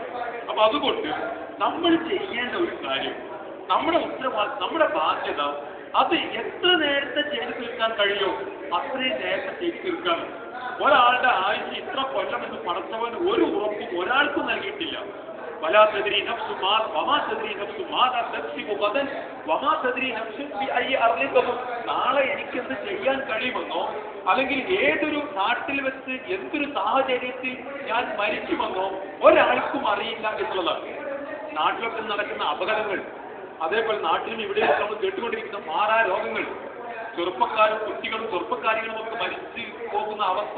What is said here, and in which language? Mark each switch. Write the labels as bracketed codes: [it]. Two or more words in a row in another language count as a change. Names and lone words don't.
[ml] അപ്പൊ അതുകൊണ്ട് നമ്മൾ ചെയ്യേണ്ട ഒരു കാര്യം, നമ്മുടെ ഉത്തരവാദിത്വം, നമ്മുടെ ബാധ്യത, അത് എത്ര നേരത്തെ ചെയ്തു തീർക്കാൻ കഴിയോ അത്രയും നേരത്തെ ചെയ്തു തീർക്കാൻ. ഒരാളുടെ ആയുസ് ഇത്ര കൊല്ലം എന്ന് പടച്ചവൻ ഒരു ഉറപ്പും ഒരാൾക്കും നൽകിയിട്ടില്ല. [ar] ولا تدري نفس ما وما تدري نفس ماذا تكسب غدا وما تدري نفس بأي أرض تموت. [ml] നാളെ എനിക്കെന്ത് ചെയ്യാൻ കഴിയുമെന്നോ അല്ലെങ്കിൽ ഏതൊരു നാട്ടിൽ വെച്ച് എന്തൊരു സാഹചര്യത്തിൽ ഞാൻ മരിക്കുമെന്നോ ഒരാൾക്കും അറിയില്ല എന്നുള്ളതാണ്. നാട്ടിലൊക്കെ നടക്കുന്ന അപകടങ്ങൾ, അതേപോലെ നാട്ടിലും ഇവിടെ നമ്മൾ കേട്ടുകൊണ്ടിരിക്കുന്ന മാറാ രോഗങ്ങൾ, ചെറുപ്പക്കാരും കുട്ടികളും ചെറുപ്പക്കാരികളും ഒക്കെ മരിച്ചു പോകുന്ന അവസ്ഥ.